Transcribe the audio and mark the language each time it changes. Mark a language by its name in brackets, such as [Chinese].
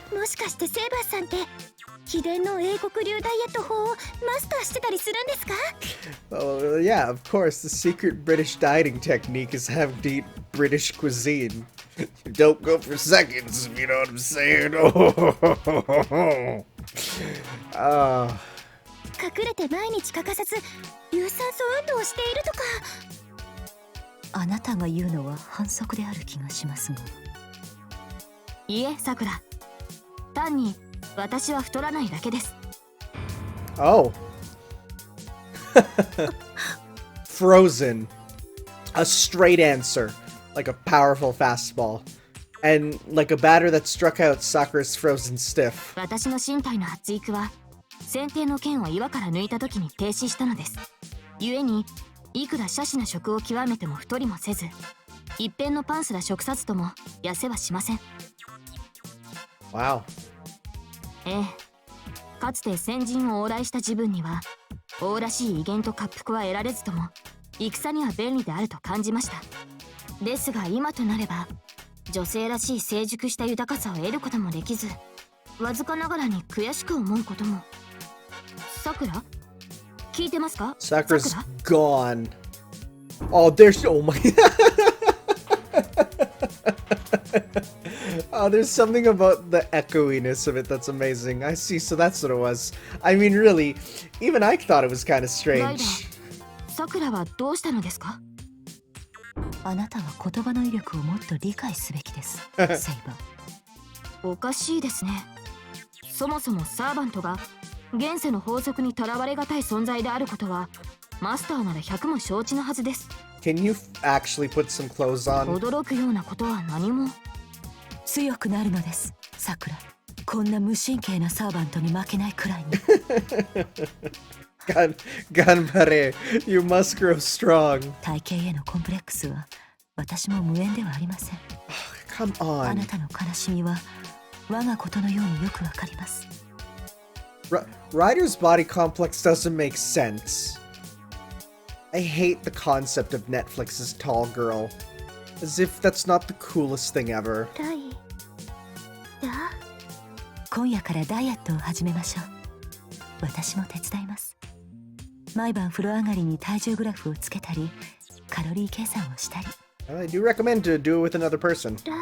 [English] Oh, yeah, of course. The secret British dieting technique is having to eat British cuisine. Don't go for seconds, if you know what I'm saying. Oh. [Japanese] 隠れて毎日欠かさず有酸素運動をしているとか。あなたが言うのは反則である気がしますが。いいえ、さくら。単に私は太らないだけです。 [English] Oh. Frozen. A straight answer. Like a powerful fastball. And like a batter that struck out Sakura's frozen stiff. [Japanese] 私の身体の発育は剪定の剣を岩から抜いた時に停止したのです。故にいくら奢侈な食を極めても太りもせず、一辺のパンスラ食殺とも痩せはしません。 [English] Wow. [Japanese] ええ、かつて先陣を往来した自分には王らしい威厳と滑腹は得られずとも戦には便利であると感じました。ですが今となれば女性らしい成熟した豊かさを得ることもできず、わずかながらに悔しく思うことも。さくら、聞いてますか？ [English] Sakura's gone. Oh, there's... Oh my... Oh, there's something about the echoiness of it that's amazing. I see, so that's what it was. I mean, really, even I thought it was kind of strange. [Japanese] さくらはどうしたのですか？あなたは言葉の威力をもっと理解すべきです、セイバー。おかしいですね。そもそもサーバントが現世の法則にとらわれがたい存在であることはマスターなら100も承知のはずです。 [English] Can you actually put some clothes on? [Japanese] 驚くようなことは何も。強くなるのです、さくら。こんな無神経なサーバントに負けないくらいに。 [English] Ganbare, you must grow strong. [Japanese] 体型へのコンプレックスは私も無縁ではありません。 [English] Come on. [Japanese] あなたの悲しみは我がことのようによくわかります。 [English] Ryder's body complex doesn't make sense. I hate the concept of Netflix's tall girl. As if that's not the coolest thing ever. [Japanese] 今夜からダイエットを始めましょう。私も手伝います。毎晩風呂上がりに体重グラフをつけたり、カロリー計算をしたり。 [English] I do recommend to do it with another person.